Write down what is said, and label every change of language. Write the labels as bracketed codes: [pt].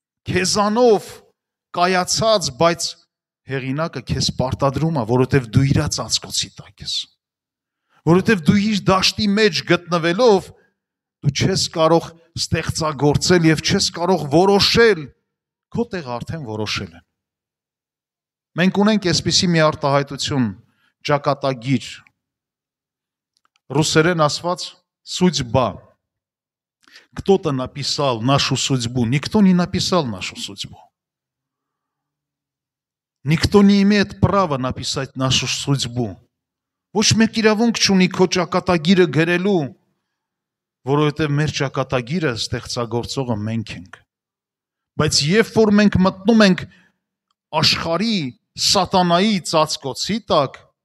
[hy] քեզանով կայացած, բայց հեղինակը քեզ պարտադրում է, որովհետև դու իր ծածկոցի տակ ես։ Որովհետև դու իր դաշտի մեջ գտնվելով, դու չես կարող ստեղծագործել եւ չես կարող որոշել, քո տեղ արդեն որոշել են։ Մենք ունենք այսպիսի մի արտահայտություն, ճակատագիր, ռուսերեն ասված [ru] судьба. Кто-то написал нашу судьбу, никто не написал нашу судьбу. Никто не имеет права написать нашу судьбу. [hy] Ոչ մեկ իրավունք չունի քո ճակատագիրը գրելու, որովհետև մեր ճակատագիրը ստեղծագործողը մենք ենք։ Բայց երբ որ մենք մտնում ենք աշխարհի սատանայի ծածկոցի տակ,